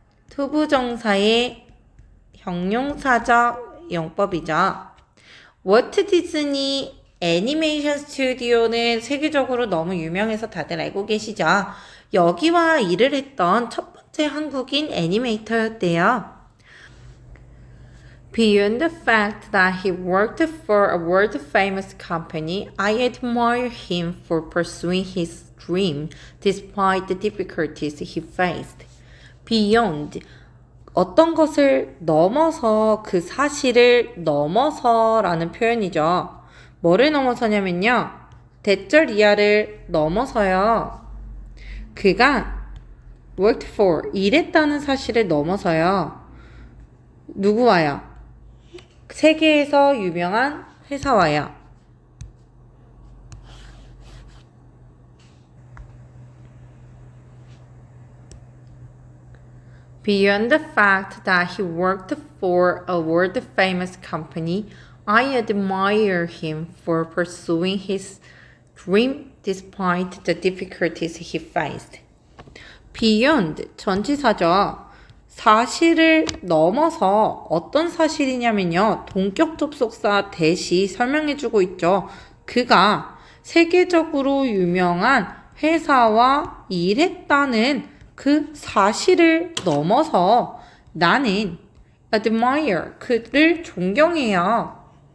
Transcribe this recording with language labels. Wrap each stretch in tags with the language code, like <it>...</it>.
<ko>투부정사의 형용사적 용법이죠. 월트 디즈니 애니메이션 스튜디오는 세계적으로 너무 유명해서 다들 알고 계시죠? 여기와 일을 했던 첫 번째 한국인 애니메이터였대요.</ko> <en>Beyond the fact that he worked for a world-famous company, I admire him for pursuing his dream despite the difficulties he faced.</en> <ko>Beyond 어떤 것을 넘어서 그 사실을 넘어서라는 표현이죠. 뭐를 넘어서냐면요. 대절 이하를 넘어서요. 그가 worked for 일했다는 사실을 넘어서요. 누구와요? 세계에서 유명한 회사와요.</ko> <en>Beyond the fact that he worked for a world-famous company, I admire him for pursuing his dream despite the difficulties he faced.</en> <ko>Beyond, 전치사죠. 사실을 넘어서 어떤 사실이냐면요. 동격 접속사 대시 설명해주고 있죠. 그가 세계적으로 유명한 회사와 일했다는 그 사실을 넘어서 나는 admire, 그를 존경해요.</ko>